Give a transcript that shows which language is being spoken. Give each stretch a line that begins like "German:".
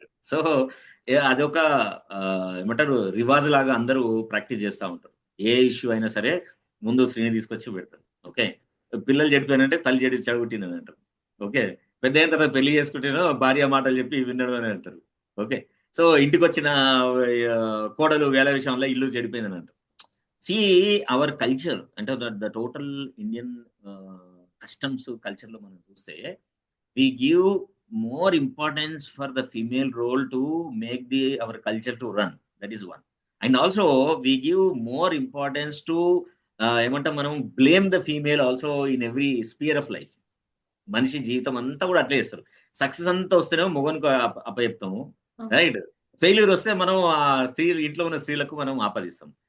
Telugu: So అదొక ఏమంటారు రివాజ్ లాగా అందరూ ప్రాక్టీస్ చేస్తూ ఉంటారు. ఏ ఇష్యూ అయినా సరే ముందు స్త్రీని తీసుకొచ్చి పెడతారు. ఓకే, పిల్లలు చెడిపోయినంటే తల్లి చెడగొట్టిందని అంటారు. ఓకే, పెద్ద అయిన తర్వాత పెళ్లి చేసుకుంటేనో భార్య మాటలు చెప్పి వినడం అని అంటారు. ఓకే, సో ఇంటికి వచ్చిన కోడలు వేల విషయంలో ఇల్లు చెడిపోయిందని అంటారు.
English: see our culture అంటే the total Indian customs culture
Telugu: లో మనం చూస్తే
English: we give more importance for the female role to make our culture to run. That is one. And also we give more importance to
Telugu: ఏమంటాం మనం
English: Blame the female also in every sphere of life.
Telugu: మనిషి జీవితం అంతా కూడా అట్లే చేస్తారు. Success అంతా వస్తేనే మొగనికి అప్పచెప్తాము, రైట్? ఫెయిల్యూర్ వస్తే మనం ఆ స్త్రీలు, ఇంట్లో ఉన్న స్త్రీలకు మనం ఆపాదిస్తాం.